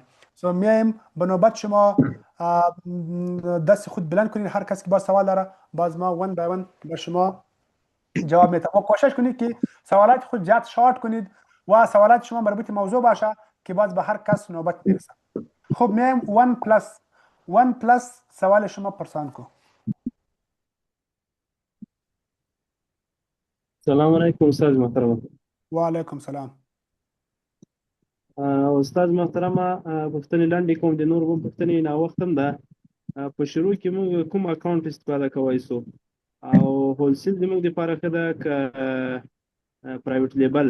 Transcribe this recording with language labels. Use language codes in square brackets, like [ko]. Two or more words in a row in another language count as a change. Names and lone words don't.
[fa] سو میایم به نوبت شما دست خود بلند کنید، هر کس که با سوال داره باز ما [en] one by one [fa] به شما جواب میتم و کوشش کنید که سوالات خود زیاد شارت کنید و سوالات شما مربوط موضوع باشه که باز به هر کس نوبت میرسه. خب میایم [en] one plus [fa] سوال شما پرسان کو. [ar] سلام علیکم [fa] استاد محترم. [ar] و علیکم سلام. [ps] استاد محترم پوښتنې لاندې کوم د نور هم پوښتنې ناوختم ده. په شروع کې موږ کوم اکاونټ استفاده کولی سو او هولسیل زموږ دپاره ښه ده که [en] private label?